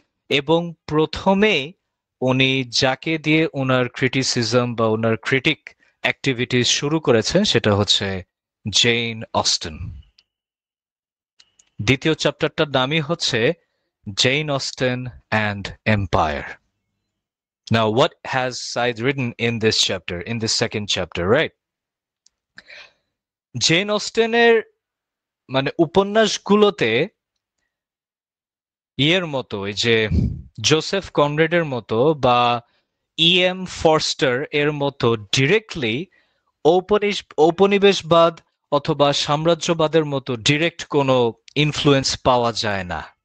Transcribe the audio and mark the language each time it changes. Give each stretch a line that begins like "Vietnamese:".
Bangla: এবং প্রথমে উনি যাকে দিয়ে ওনার ক্রিটিসিজম বা ওনার ক্রিটিক অ্যাক্টিভিটিস শুরু করেছেন সেটা হচ্ছে জেন অস্টেন। দ্বিতীয় চ্যাপ্টারটার নামই হচ্ছে gen Austen and empire.
English: Now, what has Said written in this chapter, in this second chapter, right?
Bangla: Gen অস্টেনের মানে উপন্যাসগুলোতে ইয়ের মতো, এই যে জোসেফ কনরেডের মতো বা এম ফরস্টার এর মতো ডিরেক্টলি ঔপনিবেশবাদ অথবা সাম্রাজ্যবাদের মতো ডিরেক্ট কোনো ইনফ্লুয়েন্স পাওয়া যায় না।